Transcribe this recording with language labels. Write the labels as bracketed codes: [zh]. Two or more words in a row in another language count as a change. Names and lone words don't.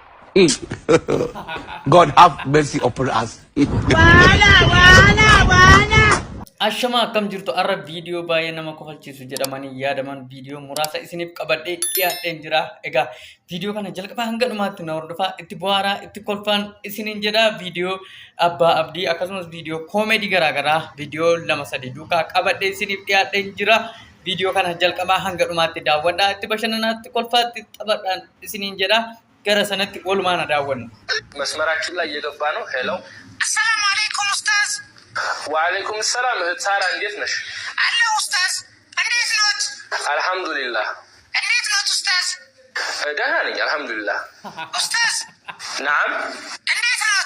[en] God have mercy upon us. [om] Ashama akkam jirtu arra video baay'ee nama kofalchiisu jedhamanii yaadaman video muraasa isiniif qabadhee dhiyaadheen jira. Egaa video kana jalqabaa hanga dhumaatti na hordofaa itti bohaaraa itti kolfaan isiniin jedha. Video abbaa abdii akkasumas video comedy garaagaraa video lama sadii duukaa qabadhee isiniif dhiyaadheen jira. Video kana jalqabaa hanga dhumaatti daawwadhaa itti bashannanaa itti kolfaa itti taphaadhaan isiniin jedha. Gara sanatti walumaan daawwanna. [am] መስመራችን ላይ እየገባ ነው። ሄሎ [ar] السلام عليكم [am] ኡስታዝ። [ar] وعليكم السلام [am] እህት ሳራ እንዴት ነሽ? አለሁ ኡስታዝ። እንዴት ኖት? አልሐምዱሊላህ። እንዴት ኖት ኡስታዝ? ደህና ነኝ አልሐምዱሊላህ። ኡስታዝ ናም እንዴት ኖት?